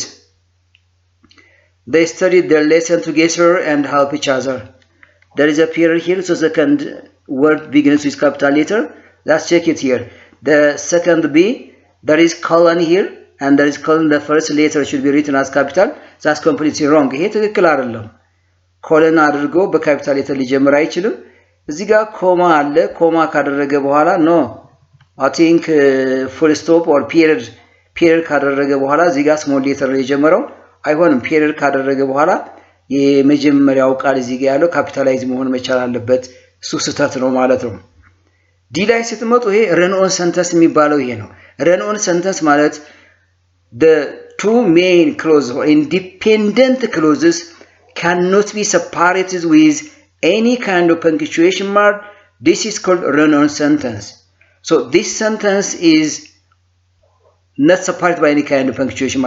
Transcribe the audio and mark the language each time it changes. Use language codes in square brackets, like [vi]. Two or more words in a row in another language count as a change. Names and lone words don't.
[en] They studied their lesson together and help each other. There is a period here, so second word begins with capital letter. let's check it here. The second B, there is colon here and there is colon, the first letter should be written as capital. That's completely wrong. [am] ይሄ ትክክል አይደለም። ኮለን አድርጎ በካፒታል ሌተር ሊጀምር አይችልም። እዚህ ጋር ኮማ አለ። ኮማ ካደረገ በኋላ [en] no, I think full stop or period [am] ካደረገ በኋላ እዚህ ጋር [en] small letter [am] ሊጀምረው አይሆንም። period ካደረገ በኋላ የመጀመሪያው ቃል እዚህ ጋር ያለው ካፒታላይዝ መሆን መቻል አለበት። እሱ ስህተት ነው ማለት ነው። ዲ ላይ ስትመጡ ይሄ [en] run on sentence [am] የሚባለው ይሄ ነው። [en] run on sentence [am] ማለት [en] the two main clauses or independent clauses cannot be separated with any kind of punctuation mark. This is called run on sentence. So this sentence is not separated by any kind of punctuation mark.